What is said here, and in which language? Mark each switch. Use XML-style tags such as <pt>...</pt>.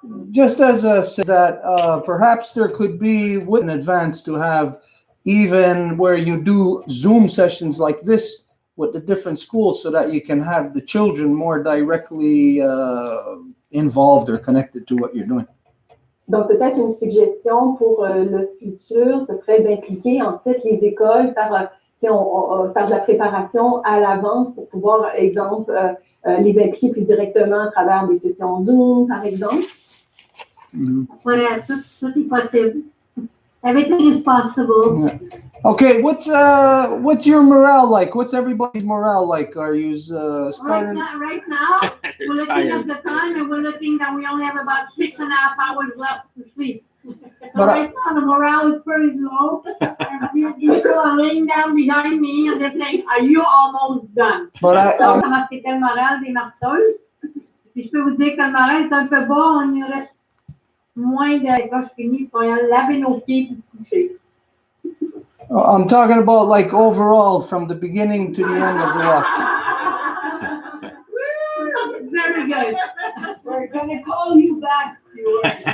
<en>Just as that, perhaps there could be in advance to have even where you do Zoom sessions like this with the different schools, so that you can have the children more directly involved or connected to what you're doing.</en> <fr>Donc, peut-être une suggestion pour le futur, ce serait d'impliquer en fait les écoles par faire de la préparation à l'avance pour pouvoir, exemple, les impliquer plus directement à travers des sessions Zoom, par exemple. Voilà, tout est possible.</fr> <en>Everything is possible. Yeah. Okay, what's your morale like? What's everybody's morale like? Are you starting? Right now we're looking at the time and we're looking that we only have about 6.5 hours left to sleep. So right now the morale is pretty low. And people are laying down behind me and they're saying, "Are you almost done?" But</en> <fr>So, c'était le moral des marcheuses. Puis je peux vous dire que le moral est un peu bas. On y reste moins de quand je finis pour laver nos pieds et se coucher.</fr> <en>I'm talking about like overall from the beginning to the end of the walk. Very good. We're going to call you back, Stuart.</en>